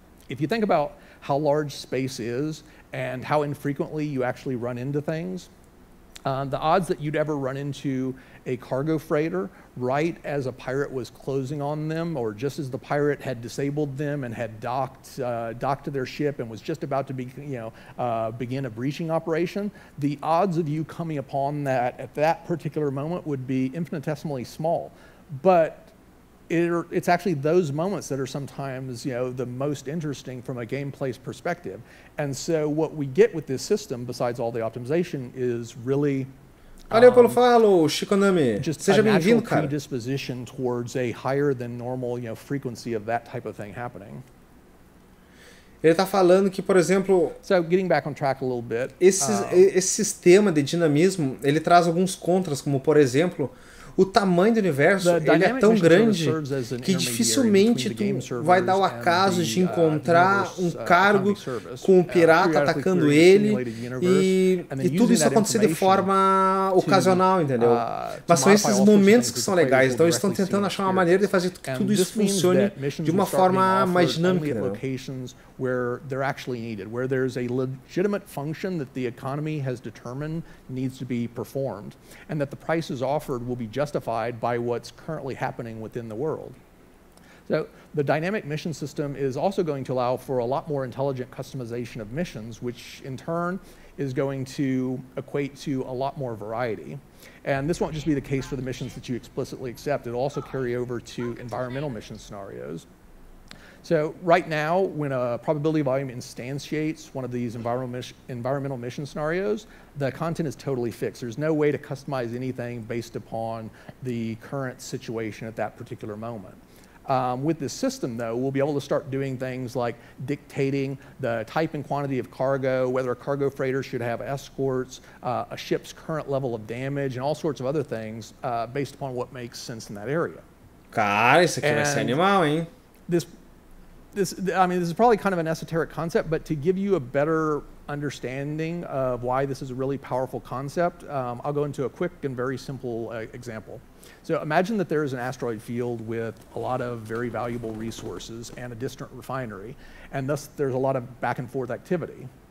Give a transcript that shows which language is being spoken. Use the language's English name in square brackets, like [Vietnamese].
[English] If you think about how large space is and how infrequently you actually run into things, the odds that you'd ever run into a cargo freighter right as a pirate was closing on them, or just as the pirate had disabled them and had docked to their ship and was just about to begin a breaching operation, the odds of you coming upon that at that particular moment would be infinitesimally small. But it's actually those moments that are sometimes the most interesting from a gameplay perspective. And so what we get with this system, besides all the optimization, is really [Portuguese] Valeu pelo follow, Economia. Seja bem-vindo, cara. [English] Predisposition towards a higher than normal frequency of that type of thing happening. [Portuguese] Ele está falando que, por exemplo, [English] so getting back on track a little bit, [Portuguese] esse sistema de dinamismo, ele traz alguns contras, como por exemplo, o tamanho do universo ele é tão grande que dificilmente tu vai dar o acaso de encontrar um cargo com um pirata atacando ele e tudo isso acontecer de forma ocasional, entendeu? Mas são esses momentos que são legais, então eles estão tentando achar uma maneira de fazer que tudo isso funcione de uma forma mais dinâmica, [English] where they're actually needed, where there's a legitimate function that the economy has determined needs to be performed, and that the prices offered will be justified by what's currently happening within the world. So the dynamic mission system is also going to allow for a lot more intelligent customization of missions, which in turn is going to equate to a lot more variety. And this won't just be the case for the missions that you explicitly accept. It'll also carry over to environmental mission scenarios. So right now, when a probability volume instantiates one of these environmental mission scenarios, the content is totally fixed. There's no way to customize anything based upon the current situation at that particular moment. With this system, though, we'll be able to start doing things like dictating the type and quantity of cargo, whether a cargo freighter should have escorts, a ship's current level of damage, and all sorts of other things based upon what makes sense in that area. [Portuguese] Cara, isso aqui vai ser animal, hein? [English] This is probably kind of an esoteric concept, but to give you a better understanding of why this is a really powerful concept, I'll go into a quick and very simple example. So imagine that there is an asteroid field with a lot of very valuable resources and a distant refinery, and thus there's a lot of back and forth activity.